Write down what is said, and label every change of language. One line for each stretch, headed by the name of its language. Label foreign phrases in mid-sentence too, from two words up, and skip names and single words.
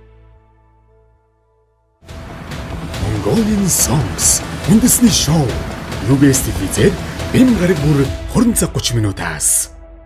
English: Mongolian songs in Disney show.
Mongolian: UBS TV-ээр бэм гараг бүр 20 цаг 30 минутаас